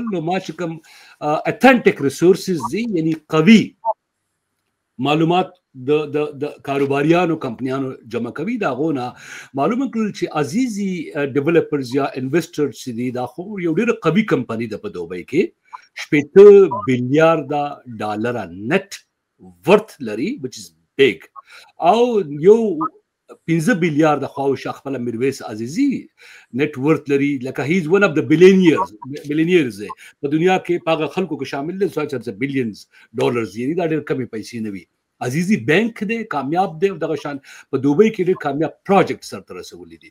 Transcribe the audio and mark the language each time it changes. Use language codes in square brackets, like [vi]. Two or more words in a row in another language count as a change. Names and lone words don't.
[ps] نو ما چې کوم [en] authentic resources [ps] دي، یعنی قوي معلومات د کاروباریانو کمپنیانو جمع کوي، د هغو نه معلومه کړل چې عزیزي ډیولپرز یا انویسټرز چې دي دا خو یو ډېره قوي کمپني ده په دوبۍ کې، 80 بلیارده ډالره [en] net worth [ps] لري [en] which is big، [ps] او یو 15 بلیارده خواوشا خپله میرویس عزیزي [en] net worth [ps] لري، لکه [en] he is one of the billionaires [ps] په دنیا کې، په هغه خلکو کې شامل دي چې [en] billions dollars, [ps] یعنی دا ډېر کمې پیسې نه وي. عزیزي بینک دی، کامیاب دی، او دغه شان په دوبۍ کې ډېر کامیاب پروجیکټ سرته رسولی دي.